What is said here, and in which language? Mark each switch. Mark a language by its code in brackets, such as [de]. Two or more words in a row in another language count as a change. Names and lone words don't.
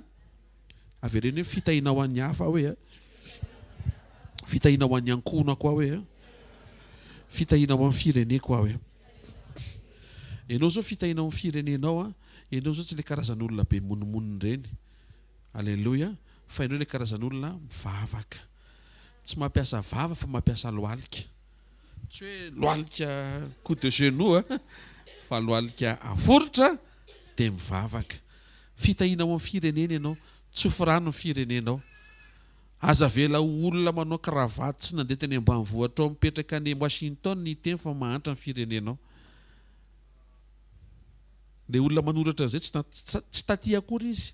[mg] Avereny hoe fitahiana ho an'ny hafa hoe fitahiana ho an'ny ankohona koa hoe fitahiana ho amin'ny fireneko koa hoe. Ianao zao fitahiana ho amin'ny firenenao ianao zao tsy le karazan'olona be monomonony ireny. Alleluia. Fa ianao le karazan'olona mivavaka tsy mampiasa vava fa mampiasa lohalika. Tsy hoe lohalika [fr] coup de genou [mg] fa lohalika aforitra dia mivavaka. Fitahiana ho amin'ny firenena ianao tsy ofirano ny firenenao. Aza vela olona manao kravaty tsy nandeha teny ambanivohitra ao mipetraka any Washington ny teny fa mahantra ny firenenao. Le olona manoratra an'izay tsy taty akory izy.